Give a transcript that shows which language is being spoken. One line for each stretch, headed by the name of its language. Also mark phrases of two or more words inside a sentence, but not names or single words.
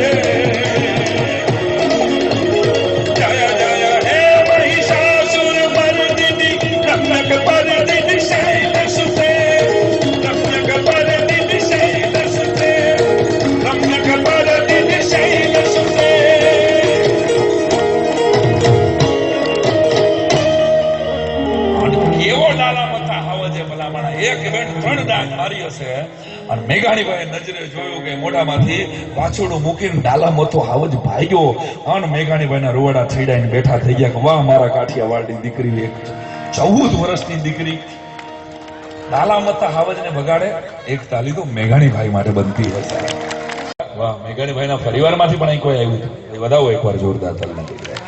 Sanskrit: जय जय हे महिषासुर मर्दिनि रम्यक पर्दिनि शैलसुते रम्यक पर्दिनि शैलसुते रम्यक पर्दिनि शैलसुते
Gujarati: કેવો ડાલા મથા હાવજે ભલામણા એક બેન ત્રણ ડાળ મારી હશે અને મેઘાણીભાઈ નજરે જોયું કે મોઢામાંથી વાછોડું મૂકીને ડાલા મથો હાવજ ભાગ્યો અને મેઘાણીભાઈના રૂવાડા છેડાઈને બેઠા થઈ ગયા કે વાહ મારા કાઠિયાવાડની દીકરી એક 14 વર્ષની દીકરી ડાલા મથા હાવજને બગાડે એક તાલી તો મેઘાણીભાઈ માટે બનતી હશે વાહ મેઘાણીભાઈના પરિવારમાંથી પણ અહીં કોઈ આવ્યું એ બધાઓ એકવાર જોરદાર તાલી નાખી